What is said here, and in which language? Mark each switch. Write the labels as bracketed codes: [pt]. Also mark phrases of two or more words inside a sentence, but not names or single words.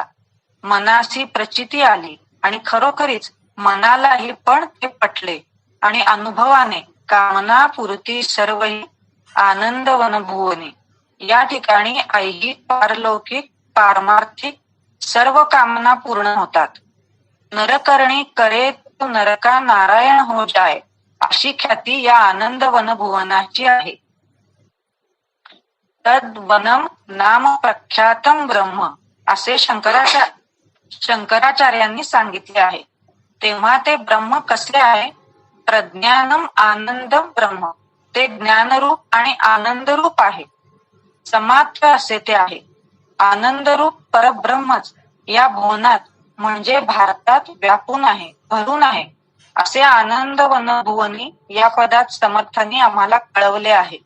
[mr] मनासी प्रचिती आली आणि खरोखरीच मनालाही पण ते पटले आणि अनुभवाने कामना पुरती सर्वही आनंदवन भुवनी. या ठिकाणी ऐहिक, पारलौकिक, पारमार्थिक सर्व कामना पूर्ण होतात. [hi] नरकरणी करे तो नरका नारायण हो जाय, [mr] अशी ख्याती या आनंदवन भुवनाची आहे. [sa] तद वनम नाम प्रख्यातम ब्रह्म, [mr] असे शंकराचार्यांनी सांगितले आहे. तेव्हा ते ब्रह्म कसले आहे? [sa] प्रज्ञानम आनंदम ब्रह्म, [mr] ते ज्ञानरूप आणि आनंदरूप आहे. समात्र असे ते आहे. आनंदरूप परब्रह्मच या भुवनात म्हणजे भारतात व्यापून आहे, भरून आहे, असे आनंदवन भुवनी या पदात समर्थांनी आम्हाला कळवले आहे.